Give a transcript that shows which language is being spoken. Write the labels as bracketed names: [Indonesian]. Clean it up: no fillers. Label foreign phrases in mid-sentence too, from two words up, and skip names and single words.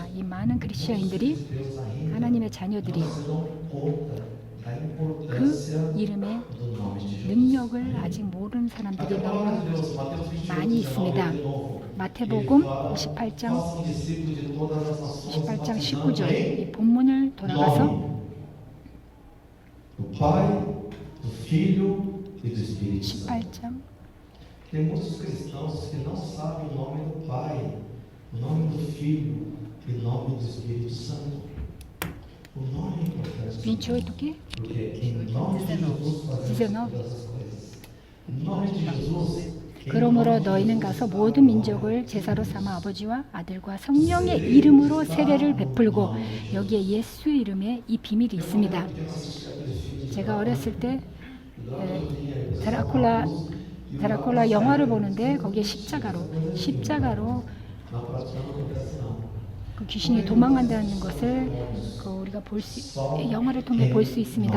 [Korean] 이 많은 그리스도인들이 하나님의 자녀들이 그 이름의 능력을 아직 모르는 사람들이 너무 많이 있습니다. 마태복음 28장 19절 이 본문을 돌아가서 18장 [Portuguese] Tem muitos cristãos que não sabem o nome do Pai, o nome do Filho e o nome do Espírito Santo. O nome é importante. 28 toque? Porque em nome de Jesus fazemos 19. todas as coisas. Em nome de Jesus. [Korean] 그러므로 너희는 가서 모든 민족을 제사로 삼아 아버지와 아들과 성령의 이름으로 세례를 베풀고 여기에 예수의 이름에 이 비밀이 있습니다. 제가 어렸을 때 드라큘라 영화를 보는데 거기에 십자가로 그 귀신이 도망간다는 것을 우리가 영화를 통해 볼 수 있습니다.